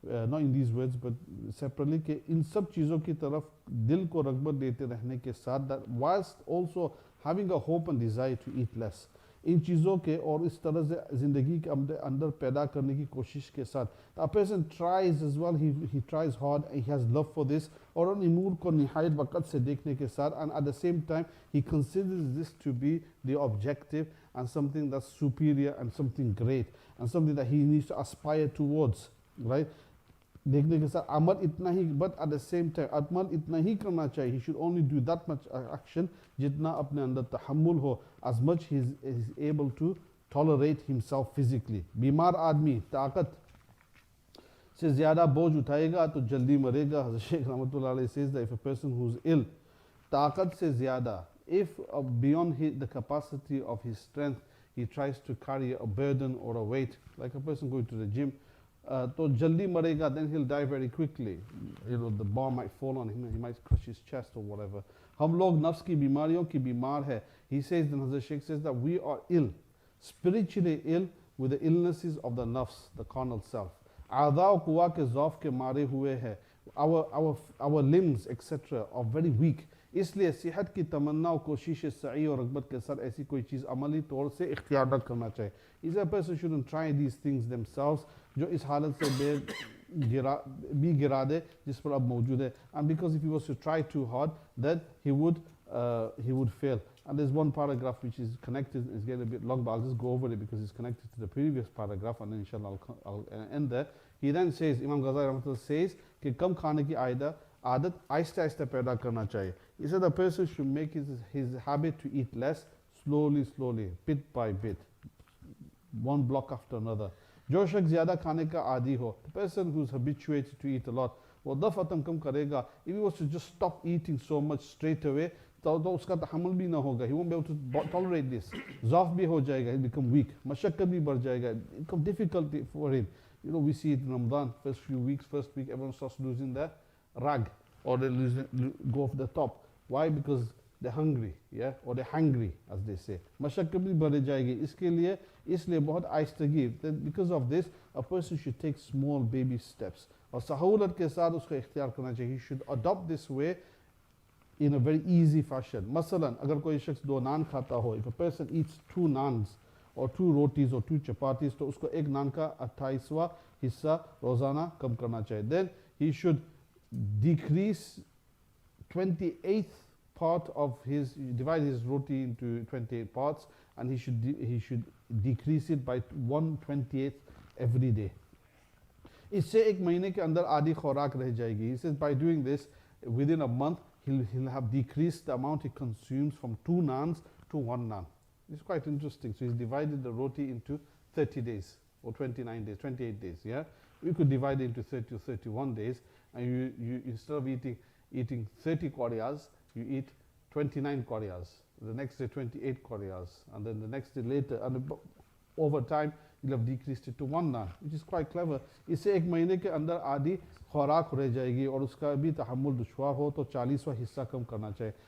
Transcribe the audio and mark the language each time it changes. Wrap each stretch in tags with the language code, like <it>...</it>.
<en>not in these words but separately,</en> <hi>कि इन सब चीज़ों की तरफ दिल को रग़बत देते रहने के साथ,</hi> <en>that whilst also having a hope and desire to eat less,</en> <hi>इन चीज़ों के और इस तरह से ज़िंदगी के अंदर पैदा करने की कोशिश के साथ,</hi> <en>a person tries as well, he tries hard, and he has love for this,</en> <hi>और उन अमूर को निहायत वक़्त से देखने के साथ,</hi> <en>and at the same time he considers this to be the objective and something that's superior and something great and something that he needs to aspire towards, right?</en> <hi>देखने के साथ अमल इतना ही,</hi> <en>but at the same time</en> <hi>अमल इतना ही करना चाहिए.</hi> <en>He should only do that much action</en> <hi>जितना अपने अंदर तहम्मुल हो,</hi> <en>as much he is able to tolerate himself physically.</en> <hi>बीमार आदमी ताकत से ज़्यादा बोझ उठाएगा तो जल्दी मरेगा.</hi> <en>Hazrat Shaykh Rahmatullah Alayhi says that if a person who's ill,</en> <hi>ताकत से ज़्यादा,</hi> <en>if beyond the capacity of his strength he tries to carry a burden or a weight, like a person going to the gym,</en> <hi>तो जल्दी मरेगा,</hi> <en>then he'll die very quickly. The bar might fall on him, he might crush his chest or whatever.</en> <hi>हम लोग नफ्स की बीमारियों की बीमार है.</hi> <en>He says, then Hazrat Shaykh says that we are ill, spiritually ill with the illnesses of the nafs, the carnal self.</en> <hi>आधा और कुआ के ज़ौफ़ के मारे हुए है.</hi> <en>Our limbs etc. are very weak.</en> <hi>इसलिए सेहत की तमन्ना और कोशिश सही और रग़बत के साथ ऐसी कोई चीज़ अमली तौर से इख्तियार न करना चाहिए.</hi> <en>Is a person shouldn't try these things themselves,</en> <hi>जो इस हालत से भी गिरा दे जिस पर अब मौजूद है.</hi> <en>And because if he was to try too hard, then he would fail. And there's one paragraph which is connected, it's getting a bit long, but I'll just go over it because it's connected to the previous paragraph, and then inshallah I'll end there. He then says, Imam Ghazali Rahmatullah says</en> <hi>कि कम खाने की आदत आहिस्ता आहिस्ता पैदा करना चाहिए.</hi> <en>He said the person should make his habit to eat less, slowly, bit by bit, one block after another.</en> <hi>जो शख्स ज़्यादा खाने का आदी हो,</hi> <en>the person who's habituated to eat a lot,</en> <hi>वो दफ़अतन कम करेगा.</hi> <en>If he was to just stop eating so much straight away,</en> <hi>तो उसका तहम्मुल भी ना होगा.</hi> <en>He won't be able to tolerate this.</en> <hi>ज़ौफ़ भी हो जाएगा,</hi> <en>he'll become weak.</en> <hi>मशक्क़त भी बढ़ जाएगा.</hi> <en>It becomes difficult for him. We see it in Ramadan, first week, everyone starts losing their rag, or they go off the top. Why? Because they're hungry, yeah, or they're hungry, as they say.</en> <hi>मशक्क़त भी बढ़ जाएगी. इसलिए बहुत आहिस्तगी.</hi> <en>Because of this, a person should take small baby steps.</en> <hi>और सहूलत के साथ उसको इख्तियार करना चाहिए.</hi> <en>He should adopt this way in a very easy fashion.</en> <hi>मसलन अगर कोई शख्स 2 नान खाता हो,</hi> <en>if a person eats 2 naans or 2 rotis or 2 chapatis,</en> <hi>तो उसको 1 नान का 28वां हिस्सा रोज़ाना कम करना चाहिए.</hi> <en>Then he should decrease 28th part of divide his roti into 28 parts, and he should decrease it by 1/28 every day.</en> <hi>इससे 1 महीने के अंदर आधी खुराक रह जाएगी.</hi> <en>He says by doing this, within a month, he'll have decreased the amount he consumes from 2 naans to 1 naan. It's quite interesting. So he's divided the roti into 30 days or 29 days, 28 days. Yeah, we could divide it into 30 or 31 days, and you instead of eating 30 qadiyas, you eat 29 qadiyas. The next day 28 qadiyas, and then the next day later, and over time you'll have decreased it to 1 naan, which is quite clever.</en> <hi>इससे 1 महीने के अंदर आधी खुराक रह जाएगी और उसका भी तहम्मुल दुश्वार हो तो 40वां हिस्सा कम करना चाहिए.</hi>